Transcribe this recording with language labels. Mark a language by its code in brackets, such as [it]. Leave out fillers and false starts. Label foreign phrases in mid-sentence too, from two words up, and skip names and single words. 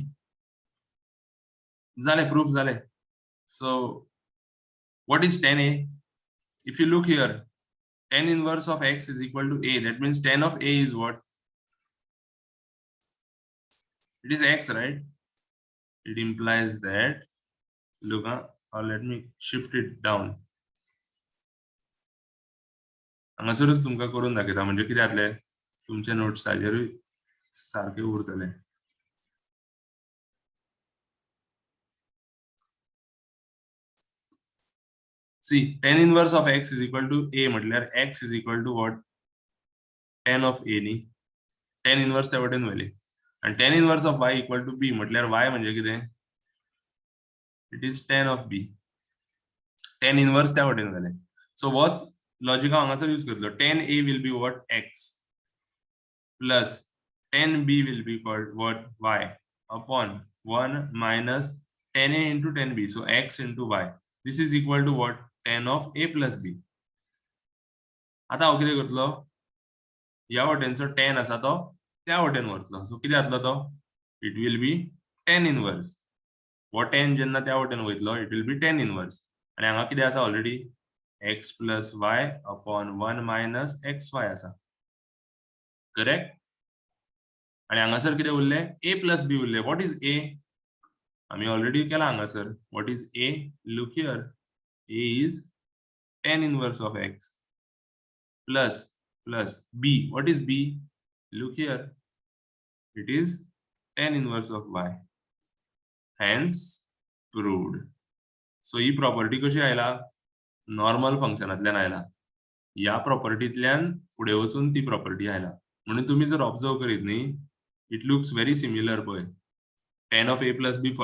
[en] Zale, proof zale. So what is tan a? If you look here, tan inverse of x is equal to a. That means tan of a is what? It is x, right? It implies that, look, or let me shift it down. [kok] हांगासरूच तुमकां करून दाखयता म्हणजे कितें जातलें तुमचे नोट्स ताजेरूय सारके उरतले. [en] See, tan inverse of x is equal to a म्हटल्यार x is equal to what? tan of a [kok] नी. [en] tan inverse [kok] त्या वटेन वयली. [en] आणि tan inverse of y equal to b [kok] म्हटल्यार y म्हणजे कितें? [en] It is tan of b. tan inverse त्या वटेन वयले. So what's logic [kok] हांगासर यूज करतलो? [en] tan a will be what? x plus tan b will be called what? y upon 1 minus tan a into tan b. So x into y. This is equal to what? tan of a plus b. [kok] आता हांव कितें करतलो? ह्या वटेनचो tan आसा तो त्या वटेन व्हरतलो. [en] सो [kok] कितें जातलो तो? [en] it will be tan inverse. [kok] वो tan जेन्ना त्या वटेन वयतलो [en] it will be tan inverse. [kok] आणि हांगा कितें आसा ऑलरेडी? [en] x plus y upon 1 minus xy आसा. करेक्ट? [kok] आणि हांगासर कितें उरलें? [en] a plus b उरलें. What is a? [kok] आम्ही ऑलरेडी केला हांगासर. [en] what is a? look here. a is tan inverse of x plus b. What is b? Look here. It is tan inverse of y. Hence proved. [kok] So ही प्रॉपर्टी कशी आयला? नॉर्मल फंक्शनातल्यान आयला. या प्रॉपर्टीतल्यान फुडें वचून ती प्रॉपर्टी आयला. म्हणून तुम्ही जर ऑब्झर्व करीत न्ही, [en] it looks very similar पळय. tan of a plus b